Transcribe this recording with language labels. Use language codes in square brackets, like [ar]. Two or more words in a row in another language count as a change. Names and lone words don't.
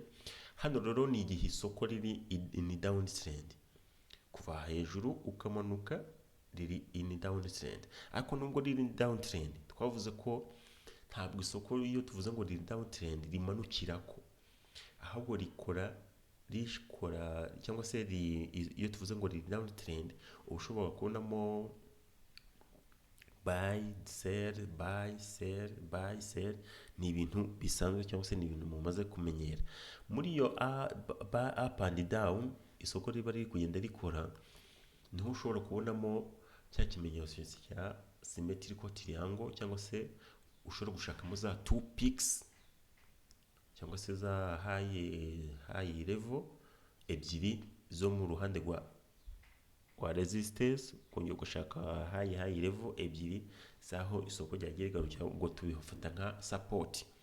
[rw] Hano rero ni igihe isoko riri [en] in downtrend, [rw] kuva hejuru ukamanuka riri [en] in downtrend. [rw] Ariko nubwo riri in downtrend, twavuze ko ntabwo isoko iyo tuvuze ngo riri downtrend rimanukira ko, ahubwo rikora cyangwa se iyo tuvuze ngo riri downtrend ushobora kubonamo [en] buy sell buy sell buy sell. [rw] Ni ibintu bisanzwe cyangwa se ni ibintu mumaze kumenyera. Muri iyo [en] up and down [rw] isoko riba riri kugenda rikora, niho ushobora kubonamo cya kimenyetso cya [en] symmetrical triangle, [rw] cyangwa se ushobora gushakamo za [en] two peaks [rw] cyangwa se za [en] high level [rw] ebyiri zo mu ruhande rwa resistance, kongera gushaka [en] high level [rw] ebyiri zaho isoko ryagiye rigarukira, ubwo tubifata nka support.